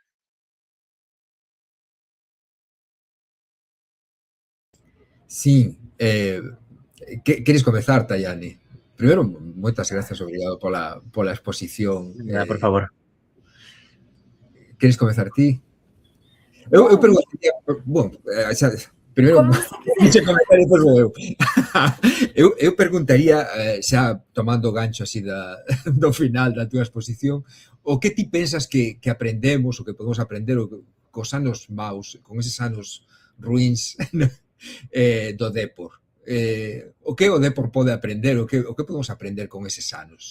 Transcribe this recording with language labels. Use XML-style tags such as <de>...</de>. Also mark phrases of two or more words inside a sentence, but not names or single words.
<gl>Sí, queres comezar, Tayane? Primeiro, moitas grazas, obrigado pola exposición. Nada, por favor. Queres comezar ti?</gl> <pt>Eu Bom,</pt> <gl>perguntaría, primeiro,</gl> <pt>como você quiser. deixa comentar e depois vou eu.</pt> <gl>Eu perguntaría, xa tomando o gancho así do final da túa exposición, o que ti pensas que aprendemos, o que podemos aprender cos anos maus, con eses anos ruins do Depor? O que o Depor pode aprender, o que podemos aprender con eses anos?</gl>